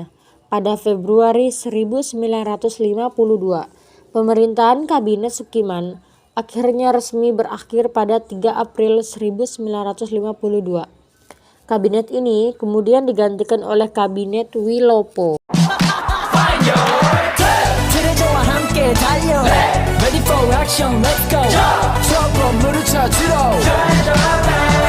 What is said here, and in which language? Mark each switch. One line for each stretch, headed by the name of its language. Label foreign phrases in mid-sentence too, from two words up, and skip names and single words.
Indonesian: Pada Februari 1952, pemerintahan kabinet Sukiman akhirnya resmi berakhir pada 3 April 1952. Kabinet ini kemudian digantikan oleh Kabinet Wilopo.
Korean: 트레저와 함께 달려
English: Ready for action, let's go
Korean: 트러블 물을 찾으러